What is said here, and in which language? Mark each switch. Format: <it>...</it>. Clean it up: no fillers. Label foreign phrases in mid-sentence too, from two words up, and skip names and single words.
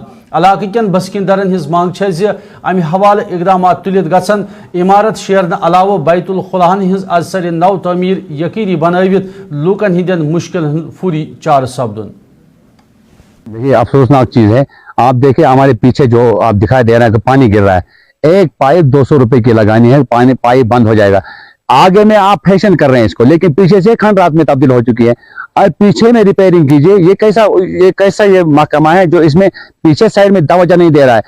<ks>इलाक़ कन बसिंदरन हिज मांग अमि हवाल इकदाम तुलित गसन इमारत शेरन अलाव बैतुल खुलाहन हिज अजसर नव तमीर यकीनी बनवित लूकन हिंदन मुश्किल फूरी चार सपदुन।</ks> <ur>دیکھیے افسوسناک چیز ہے، آپ دیکھیے ہمارے پیچھے جو آپ دکھائی دے رہا ہے کہ پانی گر رہا ہے، ایک پائپ 200 روپے کی لگانی ہے، پائپ بند ہو جائے گا. آگے میں آپ فیشن کر رہے ہیں اس کو، لیکن پیچھے سے کھنڈ میں تبدیل ہو چکی ہے. اور پیچھے میں ریپیئرنگ کیجیے۔ یہ کیسا یہ محکمہ ہے جو اس میں پیچھے سائیڈ میں توجہ نہیں دے رہا ہے.</ur>